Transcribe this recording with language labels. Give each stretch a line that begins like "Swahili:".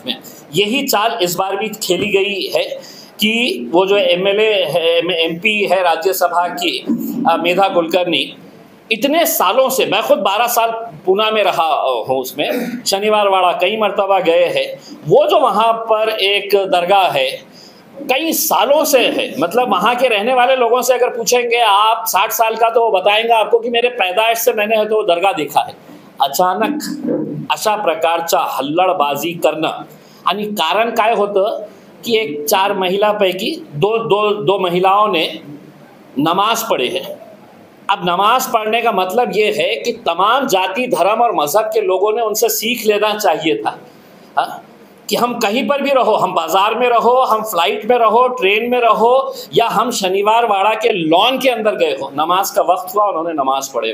Hindi: इसमें यही चाल इस बार भी खेली गई है कि वो जो MLA है, MP है राज्यसभा की मेधा कुलकर्णी, इतने सालों से, मैं खुद 12 साल पूना में रहा हूँ, उसमें शनिवार वाड़ा कई मरतबा गए हैं. वो जो वहाँ पर एक दरगाह है कई सालों से है, मतलब वहाँ के रहने वाले लोगों से अगर पूछेंगे आप 60 साल का तो वो बताएंगे आपको कि मेरे पैदाइश से मैंने तो दरगाह देखा है.
Marathi: अचानक अशा प्रकारचा हल्लडबाजी करणं, आणि कारण काय होतं कि एक 4 महिलापैकी
Hindi: दो महिलाओं ने नमाज पढ़े है. अब नमाज पढ़ने का मतलब ये है कि तमाम जाति धर्म और मज़हब के लोगों ने उनसे सीख लेना चाहिए था कि हम कहीं पर भी रहो, हम बाजार में रहो, हम फ्लाइट में रहो, ट्रेन में रहो, या हम शनिवार वाड़ा के लॉन के अंदर गए हो, नमाज का वक्त हुआ उन्होंने नमाज पढ़े.